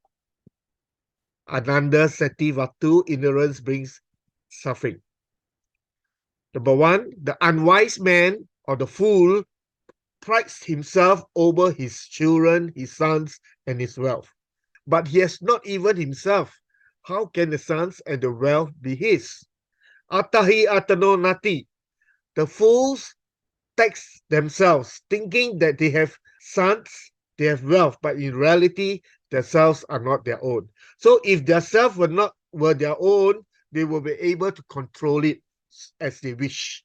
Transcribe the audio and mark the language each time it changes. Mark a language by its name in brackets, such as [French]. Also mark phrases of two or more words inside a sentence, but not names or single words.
[Pali] Anandasati Vatu, [English] ignorance brings suffering. Number 1, the unwise man or the fool prides himself over his children, his sons, and his wealth. But he has not even himself. How can the sons and the wealth be his? [Pali] Atahi atano nati. [English] The fools tax themselves, thinking that they have sons, they have wealth, but in reality, themselves are not their own. So if their self were their own, they will be able to control it as they wish.